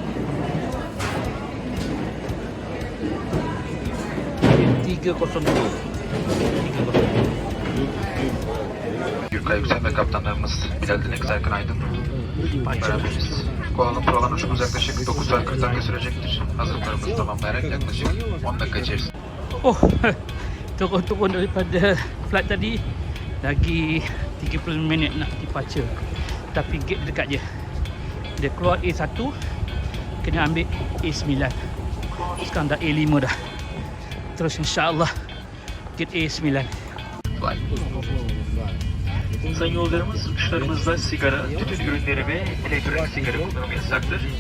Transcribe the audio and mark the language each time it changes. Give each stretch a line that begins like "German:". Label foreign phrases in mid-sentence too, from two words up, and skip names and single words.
Turkish: Gate 302. Yurka Yükselme kaptanlarımız Bilal Dinek Serkan Aydın beraberiz. Kuala Lumpur olan uçuşumuz yaklaşık 9 saat 40 dakika sürecektir. Hazırlıklarımızı tamamlayarak yaklaşık 10 dakika içerisinde.
Malay: Oh, turun daripada flight tadi. Lagi 30 minit nak departure. Tapi gate dekat je. Dia keluar A1, kena ambil A9. Sekarang dah A5 dah. Terus insyaAllah gate A9.
Turkish: Sayın yolcularımız, uçuşlarımızda sigara, tütün ürünleri ve elektronik sigara kullanımı yasaktır.